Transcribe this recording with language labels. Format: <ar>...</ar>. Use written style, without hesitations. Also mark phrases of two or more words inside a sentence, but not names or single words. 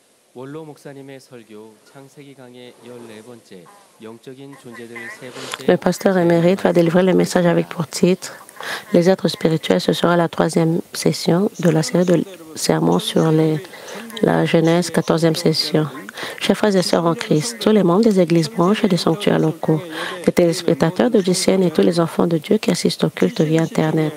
<ko>원로 목사님의 설교 창세기 강의 14번째 영적인 존재들 세 번째.</ko> <fr>Le pasteur émérite va délivrer le message avec pour titre Les êtres spirituels. Ce sera la 3e session de la série de sermons sur la Genèse, 14e session. Chers frères et sœurs en Christ, tous les membres des églises branches et des sanctuaires locaux, les téléspectateurs de GCN et tous les enfants de Dieu qui assistent au culte via Internet.</fr>